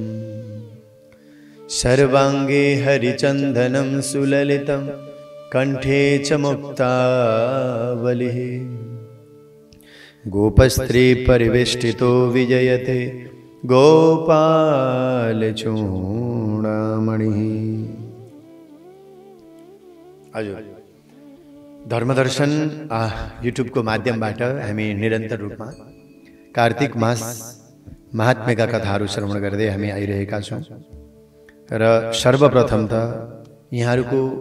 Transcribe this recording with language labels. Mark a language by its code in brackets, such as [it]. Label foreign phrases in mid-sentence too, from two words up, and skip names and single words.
[sa] सर्वांगे हरिचंदनं सुललितं कंठे च मुक्तावलिः गोपस्त्री परिवेष्टितो विजयते गोपालचूडामणिः। [ne] हजुर धर्मदर्शन युट्युब को माध्यमबाट हामी निरन्तर रूपमा कार्तिक मास महात्म्यका कथाहरू श्रवण गर्दै हामी आइरहेका छौं र सर्वप्रथम त यहाँहरुको